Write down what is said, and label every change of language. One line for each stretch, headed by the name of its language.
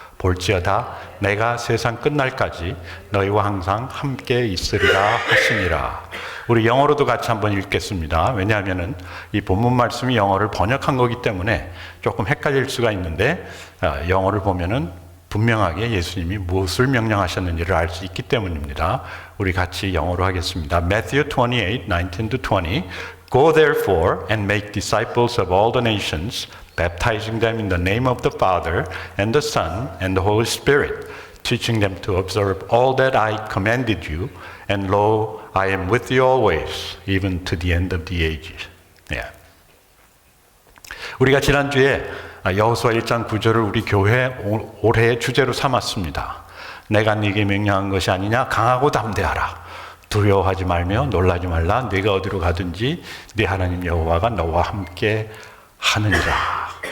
Korean: 볼지어다 내가 세상 끝날까지 너희와 항상 함께 있으리라 하시니라. 우리 영어로도 같이 한번 읽겠습니다. 왜냐하면 이 본문 말씀이 영어를 번역한 거기 때문에 조금 헷갈릴 수가 있는데 영어를 보면은 분명하게 예수님이 무엇을 명령하셨는지를 알 수 있기 때문입니다. 우리 같이 영어로 하겠습니다.
English: Matthew 28, 19-20 Go therefore and make disciples of all the nations, baptizing them in the name of the Father and the Son and the Holy Spirit, teaching them to observe all that I commanded you, and lo, I am with you always, even to the end of the ages.
Korean: 우리가 지난주에 여호수아 1장 9절을 우리 교회 올해의 주제로 삼았습니다. 내가 네게 명령한 것이 아니냐? 강하고 담대하라. 두려워하지 말며 놀라지 말라. 네가 어디로 가든지 네 하나님 여호와가 너와 함께 하느니라.